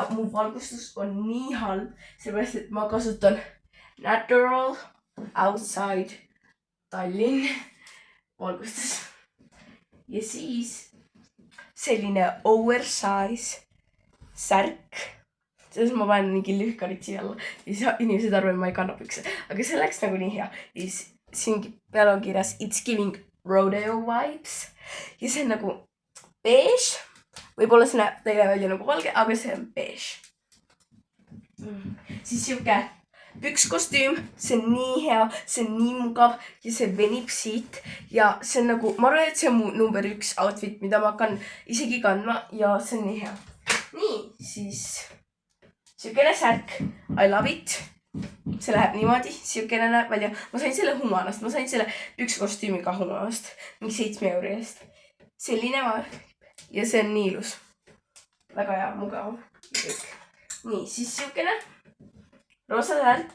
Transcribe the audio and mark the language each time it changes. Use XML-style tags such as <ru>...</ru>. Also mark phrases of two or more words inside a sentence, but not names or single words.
<et>mu valgustus on nii halb, sellepärast, et ma kasutan</et> <en>Natural Outside</en> <et>Tallinn valgustus ja siis selline oversize särk, selles ma panen mingi lühkarid siia alla ja siis inimesed arvavad, ma ei kanna pükse, aga see läks nagu nii hea ja siis siin peal on kirjas</et> <en>It's giving rodeo vibes</en> <et>ja see on nagu beige. Võib-olla see näeb teile välja nagu valge, aga see on beige. Siis siuke pükskostüüm, see on nii hea, see on nii mugav ja see venib siit ja see on nagu, ma arvan, et see on mu number 1 outfit, mida ma hakkan isegi kandma ja see on nii hea. Nii, siis siukene särk,</et> <en>I love it.</en> <et>See läheb niimoodi, siukene näeb välja. Ma sain selle Humanast, ma sain selle pükskostüümi ka Humanast. Mingi 7 euro eest. Selline ja see on nii ilus. Väga hea, mugav. Nii, siis siukene roosa särk.</et>